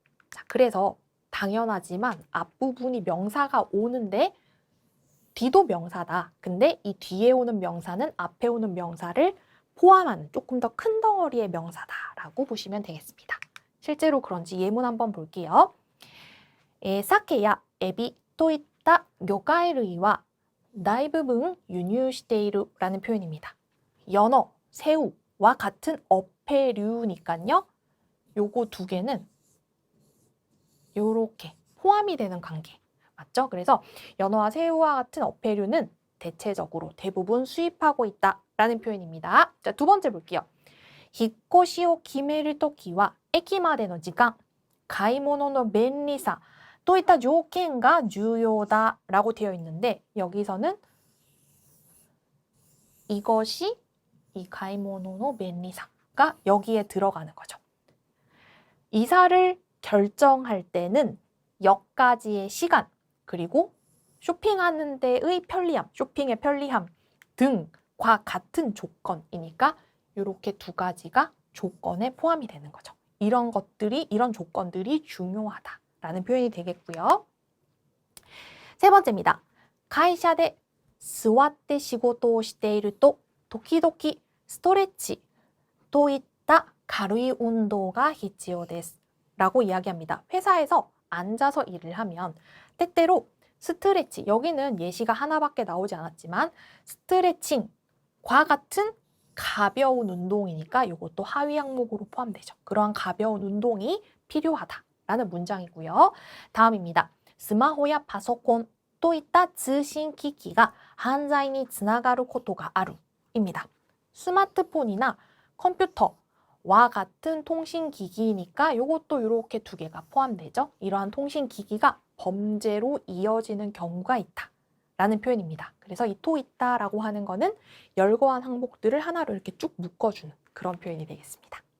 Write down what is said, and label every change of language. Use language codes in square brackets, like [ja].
[ko] 자, 그래서 당연하지만 앞부분이 명사가 오는데 뒤도 명사다. 근데 이 뒤에 오는 명사는 앞에 오는 명사를 포함하는 조금 더 큰 덩어리의 명사다라고 보시면 되겠습니다. 실제로 그런지 예문 한번 볼게요. [ja] 사케야 에비といった魚介類は大部分輸入している [ko] 라는 표현입니다. 연어, 새우와 같은 어패류니까요. 요거 두 개는 요렇게 포함이 되는 관계. 맞죠? 그래서 연어와 새우와 같은 어패류는 대체적으로 대부분 수입하고 있다라는 표현입니다. 자, 두 번째 볼게요. [ja] 引っ越しを決めるときは駅までの時間、買い物の便利さといった条件が重要だ [ko] 라고 되어 있는데 여기서는 이것이 이 가이모노노 벤리사가 여기에 들어가는 거죠. 이사를 결정할 때는 역까지의 시간 그리고 쇼핑하는 데의 편리함, 쇼핑의 편리함 등과 같은 조건이니까 이렇게 두 가지가 조건에 포함이 되는 거죠. 이런 조건들이 중요하다라는 표현이 되겠고요. 세 번째입니다. [ja] 会社で座って仕事をしていると時々ストレッチといった軽い運動が必要です [ko] 라고 이야기합니다. 회사에서 앉아서 일을 하면 때때로 스트레치, 여기는 예시가 하나밖에 나오지 않았지만 스트레칭과 같은 가벼운 운동이니까 이것도 하위 항목으로 포함되죠. 그러한 가벼운 운동이 필요하다라는 문장이고요. 다음입니다. [ja] 스마호야 파소콘 또いった通信機器が犯罪につながることがある입니다. [ko] 스마트폰이나 컴퓨터와 같은 통신기기니까 이것도 이렇게 두 개가 포함되죠. 이러한 통신기기가 범죄로 이어지는 경우가 있다 라는 표현입니다. 그래서 이 토 있다라고 하는 거는 열거한 항목들을 하나로 이렇게 쭉 묶어주는 그런 표현이 되겠습니다.